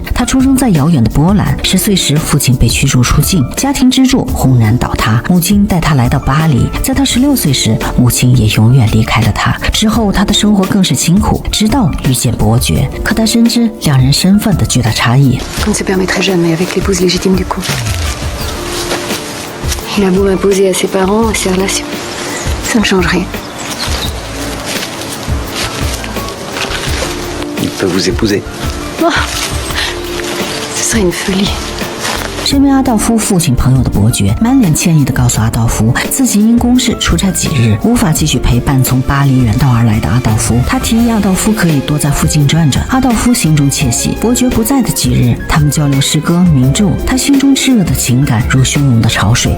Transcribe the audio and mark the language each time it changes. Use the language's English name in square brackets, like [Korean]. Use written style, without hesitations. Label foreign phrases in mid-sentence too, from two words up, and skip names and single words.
[Chinese] 他出生在遥远的波兰，10岁时父亲被驱逐出境，家庭支柱轰然倒塌，母亲带他来到巴黎。在他16岁时，母亲也永远离开了他。之后他的生活更是清苦，直到遇见伯爵。可他深知两人身份的巨大差异。 [French] On ne se permettrait jamais avec l'épouse légitime du couple. Il a beau m'imposer à ses parents, à ses relations, ça ne change rien. Il peut vous épouser. Oh, ce serait une folie. [Chinese] 身为阿道夫父亲朋友的伯爵满脸歉意地告诉阿道夫，自己因公事出差几日，无法继续陪伴从巴黎远道而来的阿道夫。他提议阿道夫可以多在附近转转。阿道夫心中窃喜。伯爵不在的几日，他们交流诗歌名著，他心中炽热的情感如汹涌的潮水。